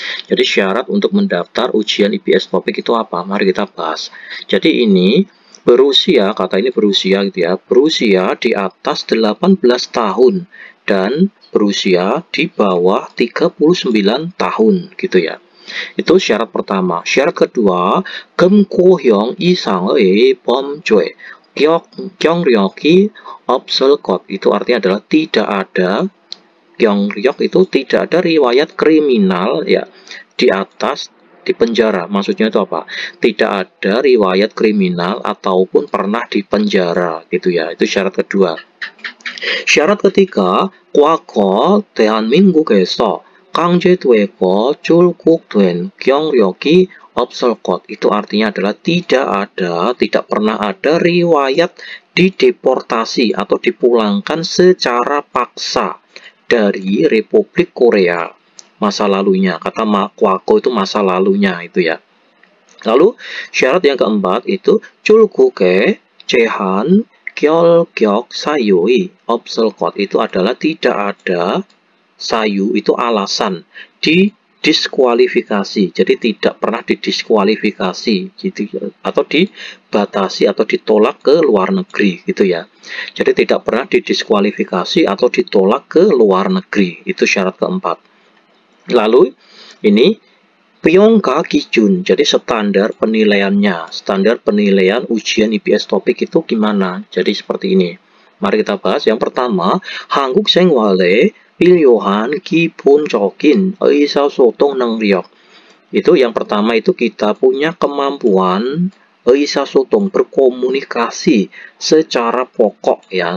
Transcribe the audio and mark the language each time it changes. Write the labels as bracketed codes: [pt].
[id] Jadi syarat untuk mendaftar ujian IBS topik itu apa? Mari kita bahas. Jadi ini berusia, kata ini berusia gitu ya, berusia di atas 18 tahun dan berusia di bawah 39 tahun gitu ya. Itu syarat pertama. Syarat kedua, [ko] 금고형 이상의 범죄, 경력이 없을 것. [id] Itu artinya adalah tidak ada 경력 itu tidak ada riwayat kriminal ya di atas di penjara. Maksudnya itu apa? Tidak ada riwayat kriminal ataupun pernah di penjara gitu ya. Itu syarat kedua. Syarat ketiga, [ko] 과거 대한민국에서 강제되고 출국된 경력이 없을 것. [id] Itu artinya adalah tidak pernah ada riwayat dideportasi atau dipulangkan secara paksa dari Republik Korea masa lalunya. Kata 과거 itu masa lalunya itu ya. Lalu syarat yang keempat itu [ko] 출국에 제한 결격 사유의 없을 것. [id] Itu adalah tidak ada sayu itu alasan didiskualifikasi. Jadi tidak pernah didiskualifikasi gitu atau dibatasi atau ditolak ke luar negeri gitu ya. Jadi tidak pernah didiskualifikasi atau ditolak ke luar negeri. Itu syarat keempat. Lalu ini [ko] 평가 기준. [id] Jadi standar penilaiannya, standar penilaian ujian IPS topik itu gimana? Jadi seperti ini. Mari kita bahas. Yang pertama, [ko] 한국 생활에 필요한 기본적인 의사소통 능력. [id] Itu yang pertama itu kita punya kemampuan 의사소통, berkomunikasi secara pokok ya.